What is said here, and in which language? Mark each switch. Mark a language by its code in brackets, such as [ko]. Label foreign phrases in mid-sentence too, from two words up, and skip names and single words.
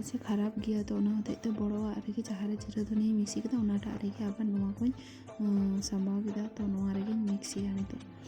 [sat] से खराब गया तो ओना होते ते बड़ोआ रेगे जहाँ रे जीरा धनिया मिक्सी केदा ओनाटाग रेगे आबार नोआ कोई सामाव केदा तो नोआ रेगे मिक्सिया नितो